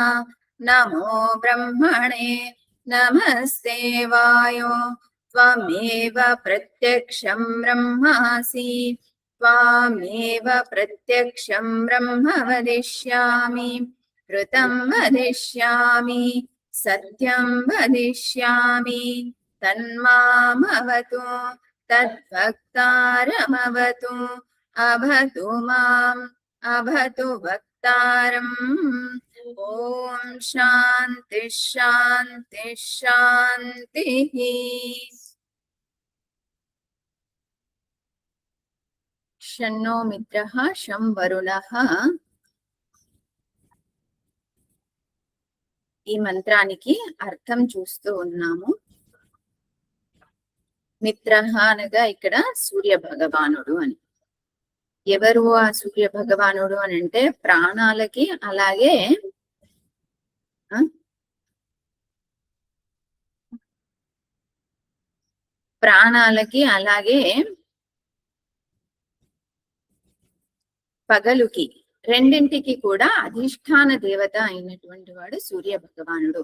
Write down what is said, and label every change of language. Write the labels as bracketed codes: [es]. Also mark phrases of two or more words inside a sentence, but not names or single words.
[sa] नमो ब्रह्मणे नमस्ते वायो त्वमेव प्रत्यक्षं ब्रह्मासि त्वामेव प्रत्यक्षं ब्रह्म वदिष्यामि ऋतं वदिष्यामि सत्यं वदिष्यामि तन्मामवतु तद्भक्तारमवतु अवतु माम् अवतु भक्तारम्। ॐ शान्ति शान्ति शान्तिः। शन्नो मित्रः शं वरुणः। [te] ఈ మంత్రానికి అర్థం చూస్తూ ఉన్నాము. మిత్రః అనగా ఇక్కడ సూర్య భగవానుడు అని. ఎవరు ఆ సూర్య భగవానుడు అని అంటే ప్రాణాలకి అలాగే పగలుకి రెండింటికి కూడా అధిష్టాన దేవత అయినటువంటి వాడు సూర్య భగవానుడు.